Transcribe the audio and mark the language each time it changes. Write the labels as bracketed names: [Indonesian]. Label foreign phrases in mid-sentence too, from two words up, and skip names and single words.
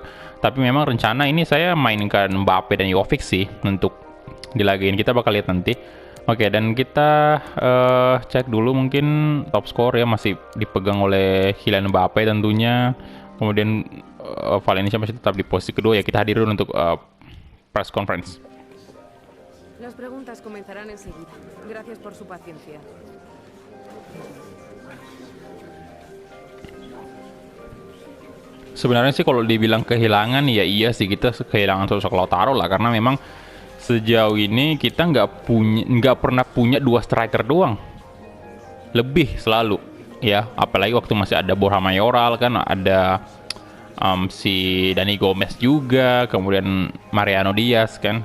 [Indonesian] Tapi memang rencana ini saya mainkan Mbappe dan Jovic sih untuk di laga ini. Kita bakal lihat nanti. Oke, dan kita cek dulu mungkin [English] top score [Indonesian] ya, masih dipegang oleh Kylian Mbappe tentunya. Kemudian Valencia masih tetap di posisi kedua ya. Kita hadir dulu untuk [English] press conference. [Spanish] Las preguntas comenzarán enseguida. Gracias por su paciencia. [Indonesian] Sebenarnya sih kalau dibilang kehilangan, ya iya sih, kita kehilangan sosok Lautaro lah, karena memang sejauh ini kita nggak pernah punya dua striker doang, lebih selalu ya, apalagi waktu masih ada Borja Mayoral kan, ada si Dani Gomez juga, kemudian Mariano Diaz kan.